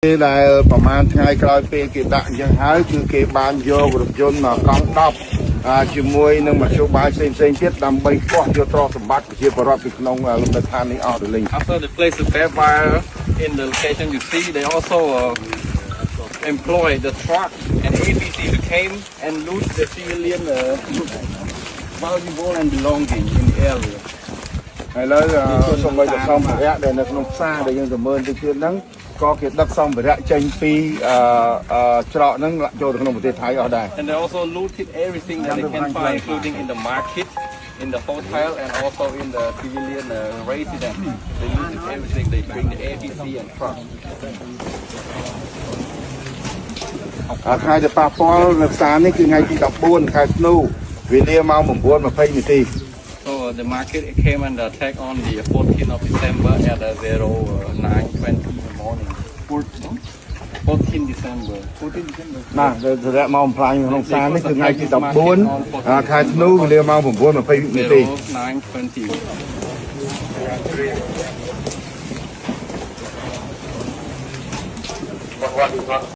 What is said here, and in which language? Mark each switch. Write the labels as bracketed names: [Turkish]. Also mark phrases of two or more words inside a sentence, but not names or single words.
[Khmer] ដែលប្រហែលថ្ងៃក្រោយពេលគេដាក់អញ្ចឹងហើយគឺគេបានយករថយន្តកង់10ជាមួយនឹងមធ្យោបាយផ្សេងទៀតដើម្បីកោះយកទ្រព្យសម្បត្តិប្រជាពលរដ្ឋពីក្នុងលំនៅដ្ឋាននេះអស់ទៅលេង [English] After they place the barbed wire in the location you see, they also employ the truck and APC to came and loot the civilian valuable and belonging in the area. [Khmer] ហើយលើសូម្បីតែសម្ភារៈដែលនៅក្នុងផ្សារដែលយើងទៅមើលទៅទៀតហ្នឹងក៏គេដឹកសម្ភារៈចេញពីច្រកហ្នឹងចូលទៅក្នុងប្រទេសថៃអស់ដែរ [English] And they also looted everything that they can find, including in the market, in the hotel, and also in the civilian residence. They looted everything. They bring the APC and truck. [Khmer] ថ្ងៃដែលប៉ះពាល់នៅផ្សារនេះគឺថ្ងៃទី14ខែធ្នូវេលាម៉ោង 9:20 នាទី [English] So the market came under attack on the 14th of December at 09:20 in the morning. 14 December. [Khmer] ណាសម្រាប់មកបំផ្លាញក្នុងផ្សារនេះគឺថ្ងៃទី14ខែធ្នូវេលាម៉ោង 9:20 នាទី 09:20.